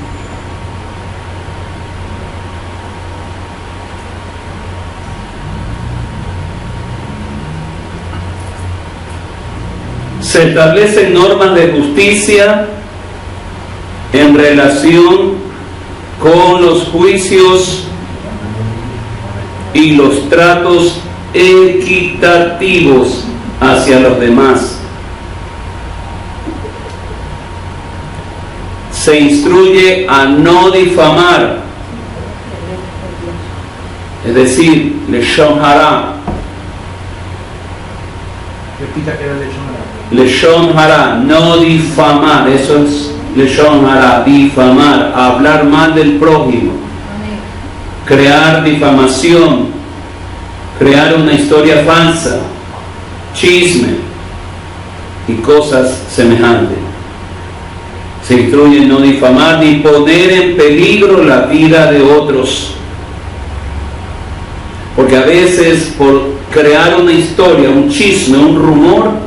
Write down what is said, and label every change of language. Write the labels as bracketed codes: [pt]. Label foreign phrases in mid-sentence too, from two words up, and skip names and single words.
[es] Se establecen normas de justicia en relación con los juicios y los tratos equitativos hacia los demás. se instruye a no difamar, es decir, [he] לשון הרע. [es] Repita que era [he] לשון הרע. לשון הרע, [es] no difamar, eso es [he] לשון הרע, [es] difamar, hablar mal del prójimo, crear difamación, crear una historia falsa, chisme y cosas semejantes. Se instruye no difamar ni poner en peligro la vida de otros, porque a veces por crear una historia, un chisme, un rumor,